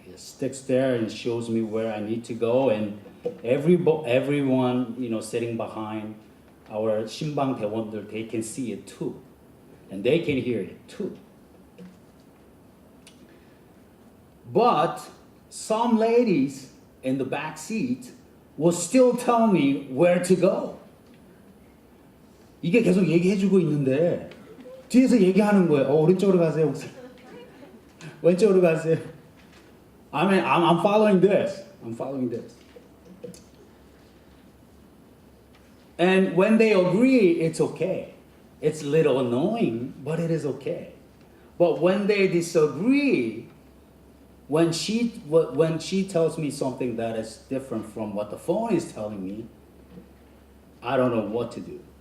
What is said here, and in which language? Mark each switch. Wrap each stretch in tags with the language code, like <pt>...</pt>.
<en>It sticks there and shows me where I need to go. And everyone, sitting behind our</en> <ko>신방 대원들,</ko> <en>they can see it too. And they can hear it too. But some ladies in the back seat will still tell me where to go.</en> <ko>이게 계속 얘기해주고 있는데 뒤에서 얘기하는 거예요. 오른쪽으로 가세요. 왼쪽으로 가세요.</ko> <en>I mean, I'm following this. I'm following this. And when they agree, it's okay. It's a little annoying, but it is okay. But when they disagree, when she tells me something that is different from what the phone is telling me, I don't know what to do.</en>